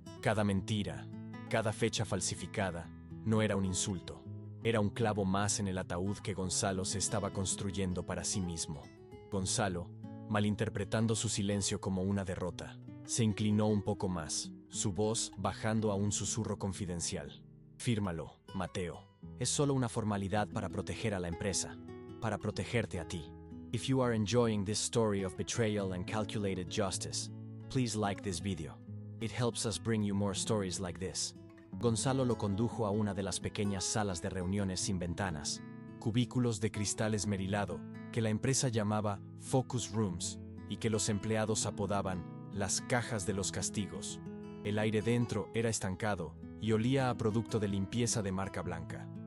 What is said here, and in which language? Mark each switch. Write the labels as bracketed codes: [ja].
[es] Cada mentira, cada fecha falsificada, no era un insulto, era un clavo más en el ataúd que Gonzalo se estaba construyendo para sí mismo. Gonzalo, malinterpretando su silencio como una derrota, se inclinó un poco más, su voz bajando a un susurro confidencial. Fírmalo, Mateo. Es solo una formalidad para proteger a la empresa, para protegerte a ti. [en] If you are enjoying this story of betrayal and calculated justice, please like this video. It helps us bring you more stories like this. [es] Gonzalo lo condujo a una de las pequeñas salas de reuniones sin ventanas, cubículos de cristal esmerilado que la empresa llamaba Focus Rooms y que los empleados apodaban las cajas de los castigos. El aire dentro era estancado y olía a producto de limpieza de marca blanca.